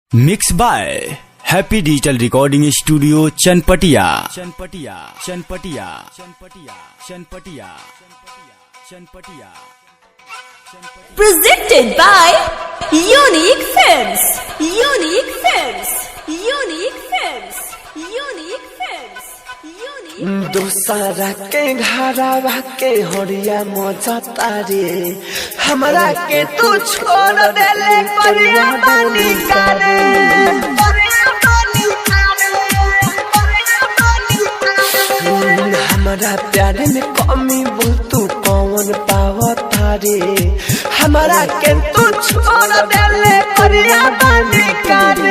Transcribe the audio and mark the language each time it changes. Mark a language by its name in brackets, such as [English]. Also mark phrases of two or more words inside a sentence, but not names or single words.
[English] Mix by Happy Digital Recording Studio Chanpatiya. Presented by Unique Films. Unique Films. Unique Films. Unique Films. Unique. [Bhojpuri] दूसरा के घरवा के हरिया मजा तारे हमरा के तू छोड़ देले परिया बानी करे हमारा प्यार में कमी बोल तू कौन पावता रे हमारा के तू छोड़ देले परिया बानी करे